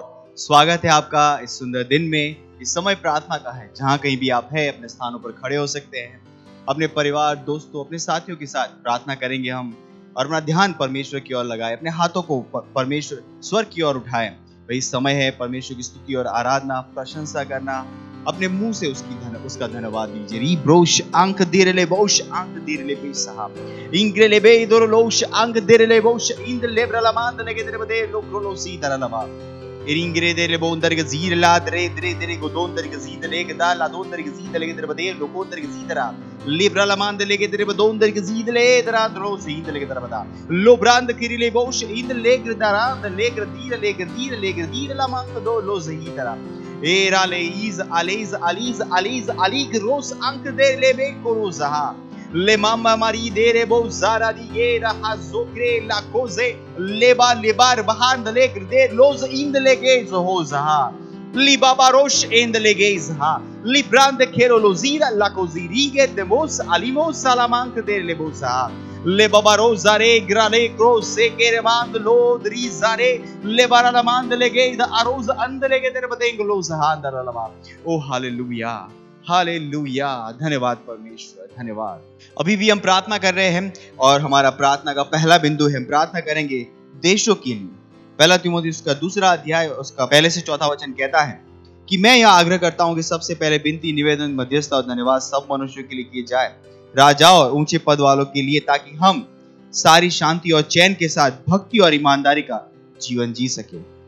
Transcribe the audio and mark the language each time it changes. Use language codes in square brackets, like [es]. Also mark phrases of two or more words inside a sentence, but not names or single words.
[hi] स्वागत है आपका इस सुंदर दिन में। इस समय प्रार्थना का है, जहां कहीं भी आप हैं अपने स्थानों पर खड़े हो सकते हैं। अपने परिवार, दोस्तों, अपने साथियों के साथ प्रार्थना करेंगे हम और अपना ध्यान परमेश्वर की ओर लगाए, अपने हाथों को परमेश्वर स्वर की ओर उठाएं। वही समय है परमेश्वर की स्तुति और आराधना, प्रशंसा करना। अपने मुंह से उसका धन्यवाद दीजिए। री ब्रोश अंक दिरले बोश अंक दिरले बेसहा इंग्रेले बे दोरलोश अंक दिरले बोश इंद लेब्रला मांद लेगे तेरे बदे लोक्रोलो सी दरलवा इरिंग्रे देले बोंदर के जीर ला दरे दरे दरे को दोंदर के जीद लेके दा ला दोंदर के जीद लेके तेरे बदे लोकोंदर के जीदरा लेब्रला मांद लेगे तेरे बदोंदर के जीद ले दरा द्रो सीद लेके तेरे बदा लो ब्रांद किरिले बोश इंद लेग्र दरा द लेग्र दीर ला मांग दो लो सही दरा एरा लेइज अलीज अलीज अलीज अलीग रोस अंक दे ले बे कोरोजहा ले मामा मारी दे रे बो जारा दी ये रहा जोक्रे ला कोजे लेबा लेबार बहान लेकर दे लोज इंद लेगे हो जहा ली बाबा रोश इंद लेगे जहा ली ब्रांड खेरो लोजीरा ला कोजीरी के देमोस अलीमो सलामांक दे ले बोसा ले बाबा रोजारे ग्राले क्रोस से केरे मांद लो दरी जारे ले बारा मांद लेगे द अरोज अंद लेगे तेरे बतेंग लो जहा अंदर लमा। ओ हालेलुया, हालेलुया, धन्यवाद परमेश्वर, धन्यवाद। अभी भी हम प्रार्थना कर रहे हैं और हमारा प्रार्थना का पहला बिंदु है, हम प्रार्थना करेंगे देशों के लिए। पहला तीमुथियुस का 2 अध्याय उसका 1 से 4 वचन कहता है कि मैं यह आग्रह करता हूं कि सबसे पहले विनती, निवेदन, मध्यस्थता और धन्यवाद सब मनुष्यों के लिए किए जाए, राजाओं और ऊंचे पद वालों के लिए, ताकि हम सारी शांति और चैन के साथ भक्ति और ईमानदारी का जीवन जी सके।